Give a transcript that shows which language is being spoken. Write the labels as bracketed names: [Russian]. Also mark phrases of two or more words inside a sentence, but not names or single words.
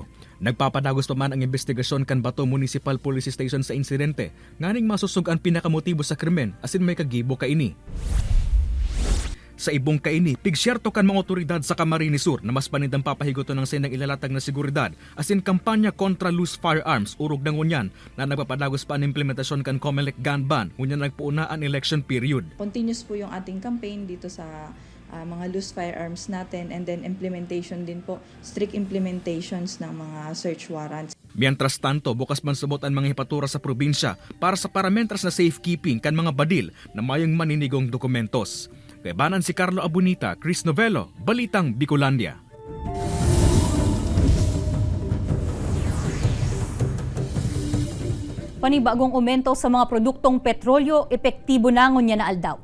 [Bikol] Nagpapadagos pa man ang investigasyon kan Bato Municipal Police Station sa insidente, nganing masusug ang pinakamotibo sa krimen asin may kagibo kaini. Sa ibong kaini, pigsyerto kan mga otoridad sa Camarines Sur na mas panindang papahigoton ng sendang ilalatag na seguridad asin kampanya kontra [English] loose firearms [Bikol] urog ng ngunyan na nagpapadagos pa ang implementasyon kan COMELEC [English] gun ban [Bikol] ngunyan nagpuuna ang [English] election period. [Filipino] Continuous po yung ating campaign dito sa mga [English] loose firearms [Filipino] natin [English] and then implementation [Filipino] din po, [English] strict implementations [Filipino] ng mga [English] search warrants. [Bikol] Mientras tanto, bukas man subot ang mga hipatura sa probinsya para sa parameters na safekeeping kan mga badil na mayong maninigong dokumentos. Kay banan si Carlo Abunita, Chris Novello, Balitang Bicolandia. Panibagong aumento sa mga produktong petrolyo, epektibo na ngunya na aldaw.